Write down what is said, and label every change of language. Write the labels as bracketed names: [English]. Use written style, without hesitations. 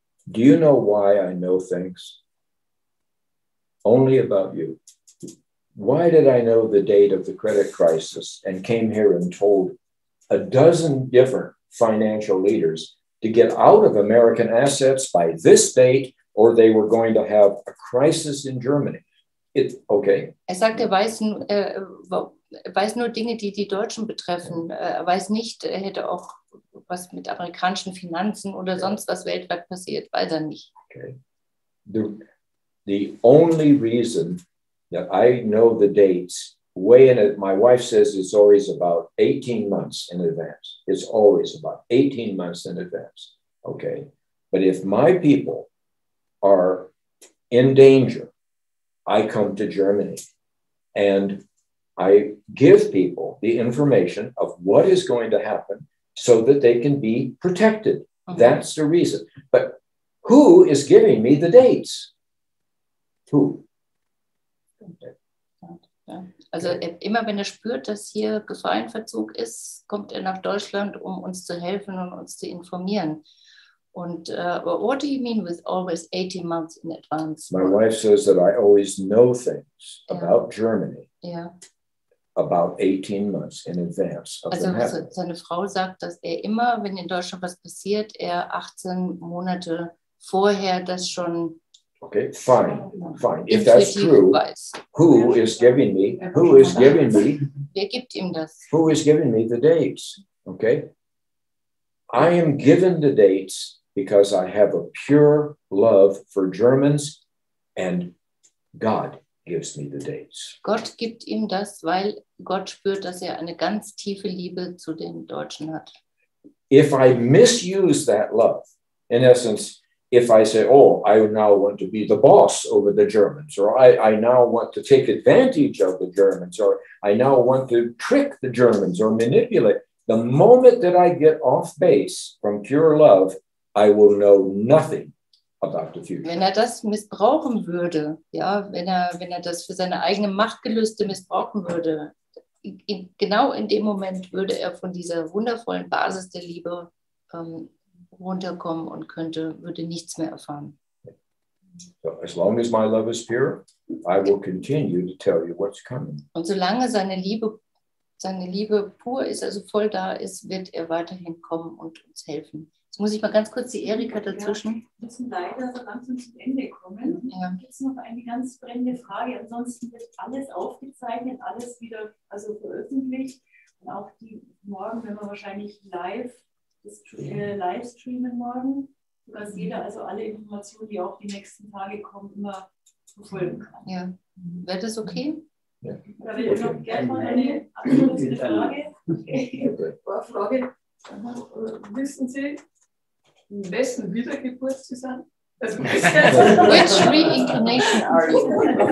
[English] Do you know why I know things? Only about you. Why did I know the date of the credit crisis and came here and told a dozen different financial leaders to get out of American assets by this date, or they were going to have a crisis in Germany? Okay. [German] Sagt, weiß nur Dinge, die die Deutschen betreffen. Weiß nicht, hätte auch was mit amerikanischen Finanzen oder sonst was weltweit passiert. Weiß nicht. Okay. [English] The only reason that I know the dates way in it, my wife says it's always about 18 months in advance. It's always about 18 months in advance. Okay. But if my people are in danger, I come to Germany and I give people the information of what is going to happen so that they can be protected. That's the reason. But who is giving me the dates? Who? [German] Ja. Also immer wenn er spürt, dass hier Gefahr in Verzug ist, kommt er nach Deutschland, um uns zu helfen und uns zu informieren. [English] Und what do you mean with always 18 months in advance? My wife says that I always know things about Germany about 18 months in advance of them happening. [German] Seine Frau sagt, dass er immer, wenn in Deutschland was passiert, er 18 Monate vorher das schon. [English] Okay, fine. If that's true, who is giving me? [German] Wer gibt ihm das? [English] Who is giving me the dates? Okay, I am given the dates because I have a pure love for Germans, and God gives me the dates. [German] Gott gibt ihm das, weil Gott spürt, dass er eine ganz tiefe Liebe zu den Deutschen hat. [English] If I misuse that love, in essence, if I say, oh, I now want to be the boss over the Germans, or I now want to take advantage of the Germans, or I now want to trick the Germans or manipulate, the moment that I get off base from pure love, I will know nothing about the future. [German] Wenn er das missbrauchen würde, ja, wenn er das für seine eigene Machtgelüste missbrauchen würde, genau in dem Moment würde er von dieser wundervollen Basis der Liebe runterkommen und würde nichts mehr erfahren. [English] So as long as my love is pure, I will continue to tell you what's coming. [German] Und solange seine Liebe pur ist, also voll da ist, wird er weiterhin kommen und uns helfen. Jetzt muss ich mal ganz kurz die Erika dazwischen. Wir müssen leider so langsam zum Ende kommen. Ja. Gibt es noch eine ganz brennende Frage? Ansonsten wird alles aufgezeichnet, alles wieder veröffentlicht. Und auch die morgen, wenn wir wahrscheinlich live streamen morgen, sodass jeder also alle Informationen, die auch die nächsten Tage kommen, immer verfolgen kann. Ja. Wäre das okay? Ja. Da will ich noch gerne mal eine abschließende Frage. Frage. Wissen Sie, in wessen Wiedergeburt Sie sind? [English] Which reincarnation are you?